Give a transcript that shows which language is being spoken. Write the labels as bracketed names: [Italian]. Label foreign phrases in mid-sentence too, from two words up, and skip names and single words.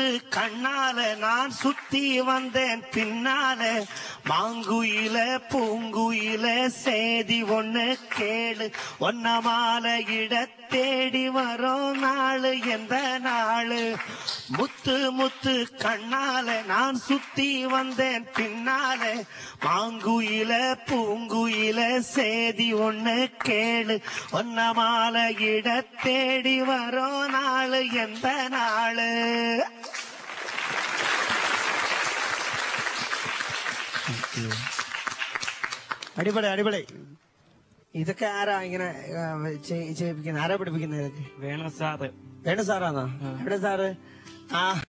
[Tamil] கண்ணால நான் சுத்தி வந்தேன் பின்னால மாங்குயில பூங்குயில சேதி ஒண்ணு கேளு ஒன்ன மாலையிட தேடி வரோம் நாளு எந்த நாளு முத்து முத்து கண்ணால நான் சுத்தி வந்தேன் பின்னால மாங்குயில பூங்குயில சேதி ஒண்ணு கேளு ஒன்ன மாலையிட தேடி வரோம் நாளு எந்த நாளு. [Malayalam] അടിപൊളി അടിപൊളി. ഇതൊക്കെ ആരാ ഇങ്ങനെ ചെയ്യിപ്പിക്കുന്നത്? ആരാ പഠിപ്പിക്കുന്നത് ഇതൊക്കെ? വേണു സാറ്. വേണു സാറാണോ? എവിടെ സാറ്? ആ